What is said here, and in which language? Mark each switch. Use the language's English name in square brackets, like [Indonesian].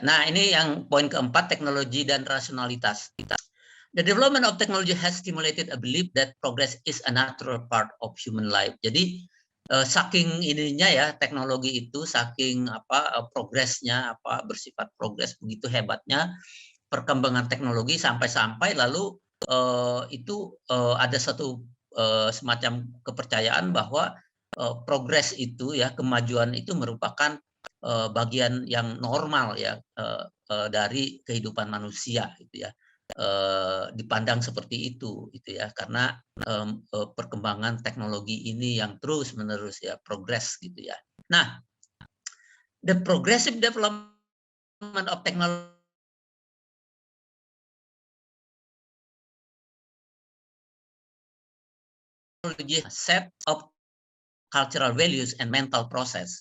[Indonesian] Nah, ini yang poin keempat, teknologi dan rasionalitas. [English] The development of technology has stimulated a belief that progress is a natural part of human life. [Indonesian] Jadi saking ininya ya teknologi itu, saking progresnya bersifat progres begitu hebatnya perkembangan teknologi sampai lalu itu ada satu semacam kepercayaan bahwa progres itu ya, kemajuan itu merupakan bagian yang normal ya dari kehidupan manusia gitu ya, dipandang seperti itu gitu ya, karena perkembangan teknologi ini yang terus menerus ya progres gitu ya. [English] Nah, the progressive development of technology set of cultural values and mental process.